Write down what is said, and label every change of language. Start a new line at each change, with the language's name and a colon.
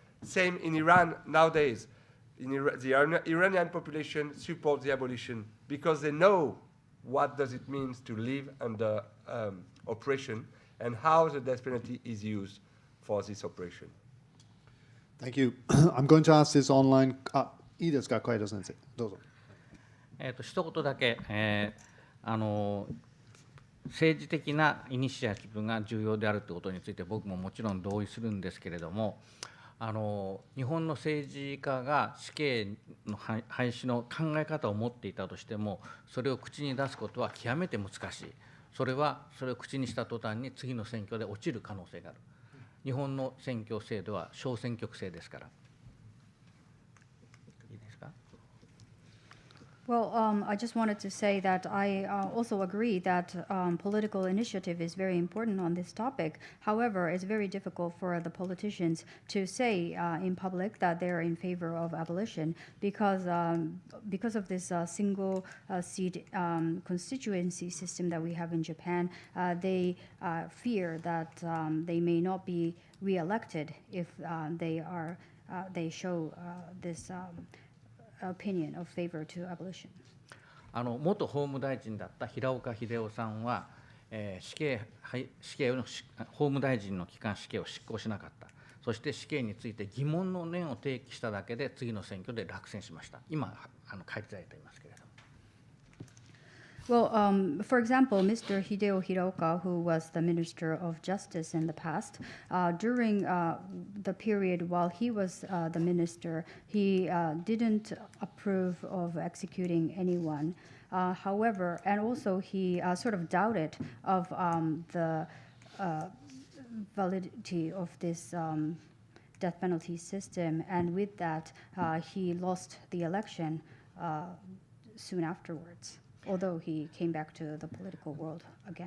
English: Same in Iran nowadays. The Iranian population supports the abolition because they know what does it mean to live under oppression and how the death penalty is used for this oppression. Thank you. I'm going to ask this online.
Japanese: いいですか、海田先生。どうぞ。一言だけ、政治的なイニシアチブが重要であるということについて僕ももちろん同意するんですけれども、日本の政治家が死刑の廃止の考え方を持っていたとしても、それを口に出すことは極めて難しい。それを口にした途端に次の選挙で落ちる可能性がある。日本の選挙制度は小選挙区制ですから。いいですか？
English: Well, I just wanted to say that I also agree that political initiative is very important on this topic. However, it's very difficult for the politicians to say in public that they're in favor of abolition because of this single seat constituency system that we have in Japan. They fear that they may not be re-elected if they show this opinion of favor to abolition.
Japanese: 元法務大臣だった平岡秀夫さんは、死刑の法務大臣の期間死刑を執行しなかった。そして死刑について疑問の念を提起しただけで次の選挙で落選しました。今返り咲いていますけれども。
English: Well, for example, Mr. Hideo Hiraoka, who was the Minister of Justice in the past, during the period while he was the minister, he didn't approve of executing anyone. However, and also he sort of doubted of the validity of this death penalty system, and with that, he lost the election soon afterwards, although he came back to the political world again.